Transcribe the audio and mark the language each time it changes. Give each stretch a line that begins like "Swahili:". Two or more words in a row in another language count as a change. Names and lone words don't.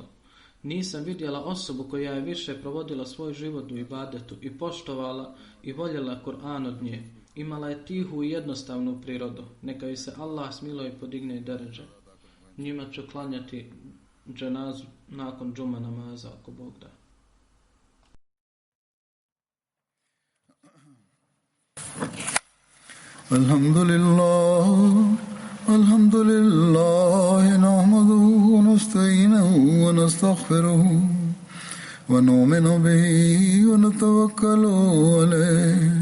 Bosnian: Nisam vidjela osobu koja je više provodila svoj život u ibadetu i poštovala i voljela Kur'an od nje. Imala je tihu i jednostavnu prirodu. Neka joj se Allah smiluje i podigne i deredže. Njima ću klanjati dženazu nakon džuma namaza, ako Bog da.
Arabic: الحمد لله نحمده ونستعينه ونستغفره ونؤمن به ونتوكل عليه.